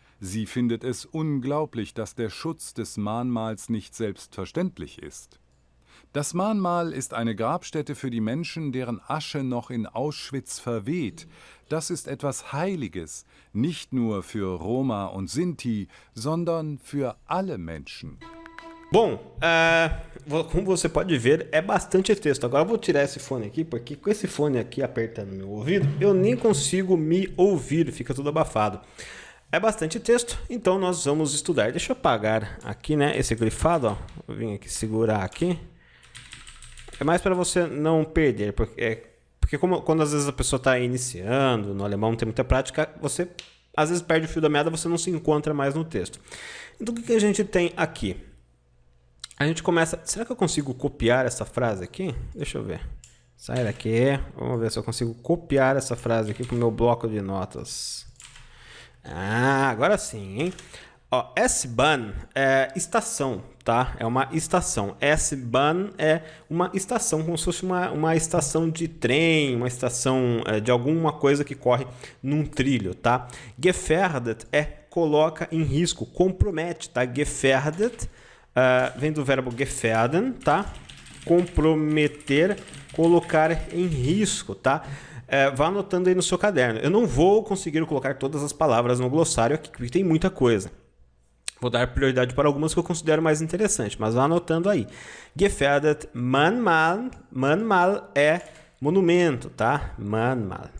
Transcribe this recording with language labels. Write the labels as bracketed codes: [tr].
[de] Sie findet es unglaublich, dass der Schutz des Mahnmals nicht selbstverständlich ist. Das Mahnmal ist eine Grabstätte für die Menschen, deren Asche noch in Auschwitz verweht. Das ist etwas Heiliges, nicht nur für Roma und Sinti, sondern für alle Menschen. [pt] Bom, como você pode ver, é bastante texto. Agora eu vou tirar esse fone aqui, porque com esse fone aqui apertando meu ouvido, eu nem consigo me ouvir, fica tudo abafado. É bastante texto, então nós vamos estudar. Deixa eu apagar aqui, né, esse grifado, ó. Vou vir aqui segurar aqui. É mais para você não perder, porque quando às vezes a pessoa está iniciando, no alemão não tem muita prática, você às vezes perde o fio da meada, você não se encontra mais no texto. Então o que a gente tem aqui? A gente começa... Será que eu consigo copiar essa frase aqui? Deixa eu ver. Sai daqui. Vamos ver se eu consigo copiar essa frase aqui para o meu bloco de notas. Ah, agora sim, hein? Ó, S-Bahn é estação, tá? É uma estação. S-Bahn é uma estação, como se fosse uma estação de trem, uma estação de alguma coisa que corre num trilho, tá? Gefährdet coloca em risco, compromete, tá? Gefährdet vem do verbo gefährden, tá? Comprometer, colocar em risco, tá? Vá anotando aí no seu caderno. Eu não vou conseguir colocar todas as palavras no glossário aqui, porque tem muita coisa. Vou dar prioridade para algumas que eu considero mais interessantes, mas vá anotando aí. Gefährdet, Mahnmal. Mahnmal é monumento, tá? Mahnmal.